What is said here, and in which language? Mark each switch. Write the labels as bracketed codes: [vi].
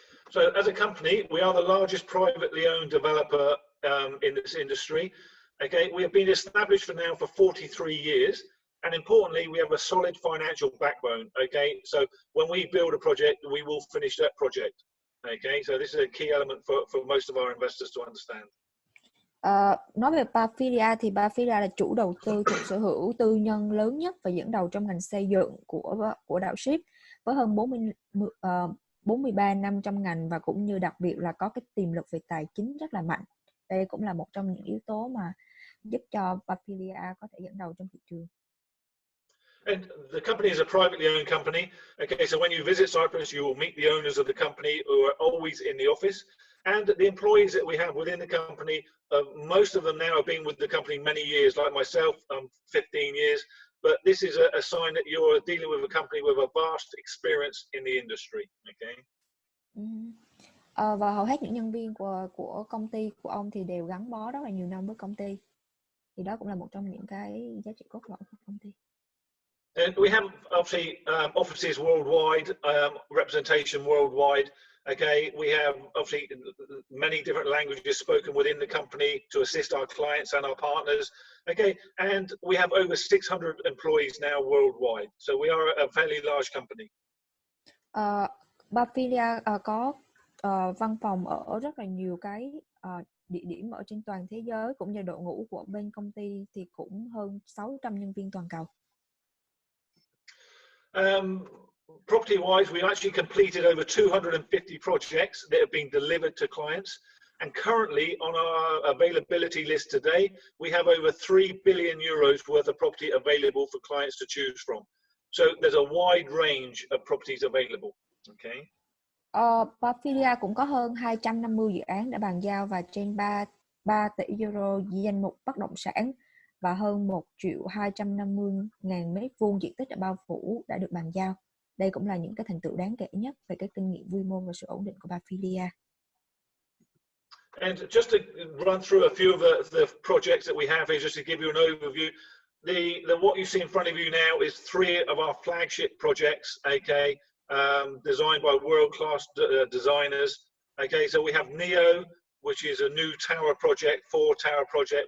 [en] So as a company, we are the largest privately owned developer in this industry. Okay, we have been established for now for 43 years. And importantly, we have a solid financial backbone. Okay, so when we build a project, we will finish that project. Okay, so this is a key element for most of our investors to understand. [vi] Nói về Pafilia thì Pafilia là chủ đầu tư thuộc sở hữu tư nhân lớn nhất và dẫn đầu trong ngành xây dựng của đảo Síp với hơn 43 năm trong ngành và cũng như đặc biệt là có cái tiềm lực về tài chính rất là mạnh. Đây cũng là một trong những yếu tố mà giúp cho Pafilia có thể dẫn đầu trong thị trường. [en] And the company is a privately owned company. Okay, so when you visit Cyprus, you will meet the owners of the company who are always in the office. And the employees that we have within the company, most of them now have been with the company many years, like myself, 15 years. But this is a sign that you're dealing with a company with a vast experience in the industry. Okay. [vi] Và hầu hết những nhân viên của công ty của ông thì đều gắn bó rất là nhiều năm với công ty. Thì đó cũng là một trong những cái giá trị cốt lõi của công ty. [en] And we have obviously offices worldwide, representation worldwide. Okay, we have obviously many different languages spoken within the company to assist our clients and our partners. Okay, and we have over 600 employees now worldwide. So we are a fairly large company. [vi] Pafilia có văn phòng ở rất là nhiều cái địa điểm ở trên toàn thế giới, cũng như đội ngũ của bên công ty thì cũng hơn 600 nhân viên toàn cầu. [en] Property-wise, we've actually completed over 250 projects that have been delivered to clients. And currently, on our availability list today, we have over 3 billion euros worth of property available for clients to choose from. So there's a wide range of properties available. Okay. [vi] Pafilia cũng có hơn 250 dự án đã bàn giao và trên 3 tỷ euro danh mục bất động sản và hơn 1.250.000 mét vuông diện tích đã bao phủ đã được bàn giao. Đây cũng là những cái thành tựu đáng kể nhất về cái kinh nghiệm quy mô và sự ổn định của Pafilia. [en] And just to run through a few of the projects that we have here, just to give you an overview, what you see in front of you now is 3 of our flagship projects. Okay, designed by world-class designers. Okay, so we have Neo, which is a new tower project, 4-tower project.